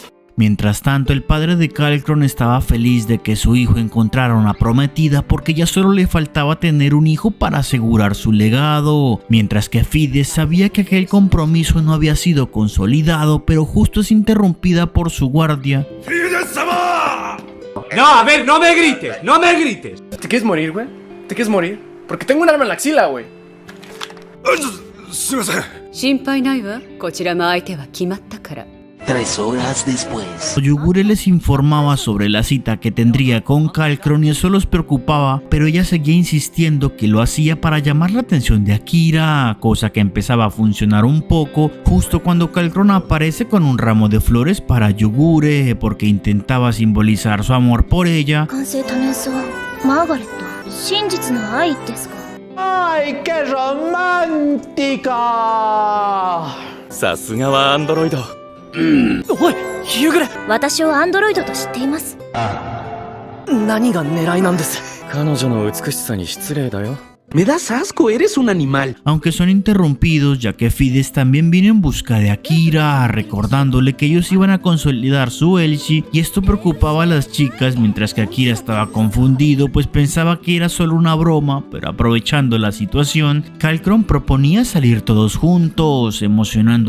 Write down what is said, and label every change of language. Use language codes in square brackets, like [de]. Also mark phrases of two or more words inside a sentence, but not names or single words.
[es] Mientras tanto, el padre de Kalkron estaba feliz de que su hijo encontrara una prometida porque ya solo le faltaba tener un hijo para asegurar su legado, mientras que Fides sabía que aquel compromiso no había sido consolidado, pero justo es interrumpida por su guardia. ¡Fides-sama! No, a ver, no me grites, no me grites. ¿Te quieres morir, güey? ¿Te quieres morir? Porque tengo un arma en la axila, güey. [ja] 心配ないわ. こちらも相手は決まったから. [es] 3 horas después. Yogure les informaba sobre la cita que tendría con Kalkron y eso los preocupaba, pero ella seguía insistiendo que lo hacía para llamar la atención de Akira, cosa que empezaba a funcionar un poco justo cuando Kalkron aparece con un ramo de flores para Yogure porque intentaba simbolizar su amor por ella. ¡Ay, qué romántica! [ja] さすがはアンドロイド. おい、夕暮れ。私をアンドロイドと知っています。何が狙いなんです？彼女の美しさに失礼だよ。 [es] Me das asco, eres un animal. Aunque son interrumpidos ya que Fides también vino en busca de Akira, recordándole que ellos iban a consolidar su Elshi y esto preocupaba a las chicas mientras que Akira estaba confundido pues pensaba que era solo una broma, pero aprovechando la situación, Kalkron proponía salir todos juntos, emocionando a